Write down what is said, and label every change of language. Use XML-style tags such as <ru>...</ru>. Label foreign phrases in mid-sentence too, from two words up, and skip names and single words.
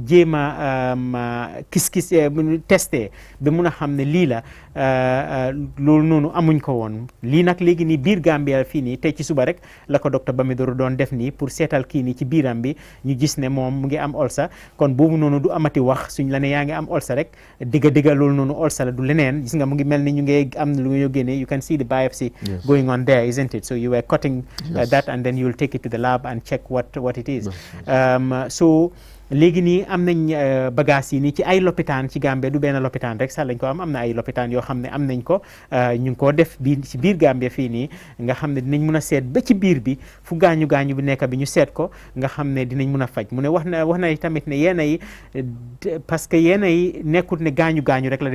<wo>jéem a kis-kis testé ba mun a xam ne lii la loolu noonu amuñ ko woon lii nag léegi nii biir Gambia fii nii tey ci suba rek la ko docteur Bamidoro doon def nii pour seetal kii nii ci biiram bi ñu gis ne moom mu ngi am ulcer kon boobu noonu du amati wax suñ la ne yaa ngi am ulcer rek digga loolu noonu ulcer la du leneen gis nga mu ngi mel ni ñu ngi am lu nga génne</wo> <en>you can see the biopsy going on there, isn't it? So you were cutting that, and then you will take it to the lab and check what it is.</en> <wo>So léegi nii am nañ bagages yi nii ci ay lopitaan ci Gambia du benn lopitaan rek sax lañ ko am na ay lopitaan yoo xam ne am nañ ko ñu ngi koo def ci biir Gambia fii nii nga xam ne dinañ mun a seet ba ci biir bi fu gaañu bi nekk bi ñu seet ko nga xam ne dinañ mun a faj mu ne wax na tamit ne yenn yi</wo> <fr>parce que</fr> <wo>yenn yi nekkut ne gaañu rek la</wo>